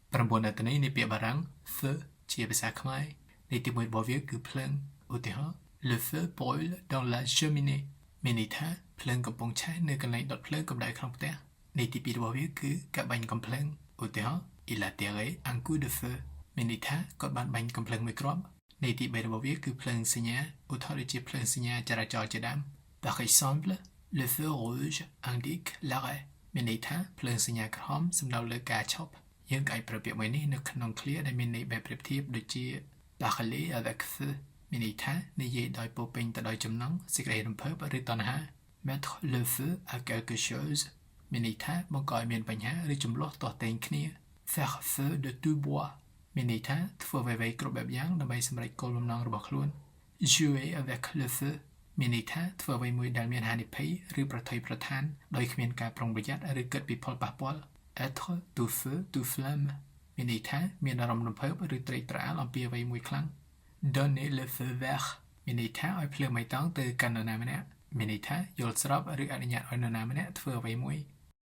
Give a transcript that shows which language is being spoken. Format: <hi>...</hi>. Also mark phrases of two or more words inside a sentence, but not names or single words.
<km>ប្រព័ន្ធអត្ថន័យនៃពាក្យបារាំង feu ជាភាសាខ្មែរន័យទីមួយរបស់វាគឺភ្លើងឧទាហរណ៍</km> <fr>Le feu brûle dans la cheminée</fr> <km>មានន័យថាភ្លើងកំពុងឆេះនៅកន្លែងដុតភ្លើងកម្ដៅក្នុងផ្ទះន័យទីពីររបស់វាគឺការបាញ់កំភ្លើងឧទាហរណ៍</km> <fr>Il a tiré un coup de feu</fr> <km>មានន័យ ថាគាត់បានបាញ់កំភ្លើងមួយគ្រាប់ន័យទី3របស់វាគឺភ្លើងសញ្ញាឧទាហរណ៍ដូចជាភ្លើងសញ្ញាចរាចរណ៍ជាដើម</km> <fr>Par exemple le feu rouge indique l'arrêt</fr> <km>មានន័យថាភ្លើងសញ្ញាក្រហមសំដៅលើ ការឈប់យើងអាចប្រើពាក្យមួយនេះនៅក្នុង clear ដែលមានន័យបែបប្រៀបធៀបដូចជា</km> <fr>parler avec feu</fr> <km>មានន័យថានិយាយដោយពោពេញទៅដោយចំណង សេចក្តីរំភើបឬតណ្ហា</km> <fr>mettre le feu à quelque chose</fr> <km>មានន័យថាបង្កឲ្យមានបញ្ហាឬចំនួនទាស់ទែង គ្នា</km> <fr>faire feu de tout bois</fr> <km>មានន័យថាធ្វើអ្វីៗគ្រប់បែបយ៉ាងដើម្បីសម្រេចគោលបំណងរបស់ខ្លួន</km> <fr>jouer avec le feu</fr> <km>មានន័យថាធ្វើអ្វីមួយដែលមានហានិភ័យឬប្រថុយប្រថានដោយគ្មានការប្រុងប្រយ័ត្នឬគិតពីផលប៉ះពាល់</km> <fr>être tout feu tout flamme</fr> <km>មានន័យថាមានអារម្មណ៍រំភើបឬត្រេកត្រអាលអំពីអ្វីមួយខ្លាំង</km> <fr>donner le feu vert</fr> <km>មានន័យថាឲ្យភ្លើងបៃតងទៅកាន់នរណាម្នាក់មានន័យថាយល់ស្របឬអនុញ្ញាតឲ្យនរណាម្នាក់ធ្វើអ្វីមួយ</km>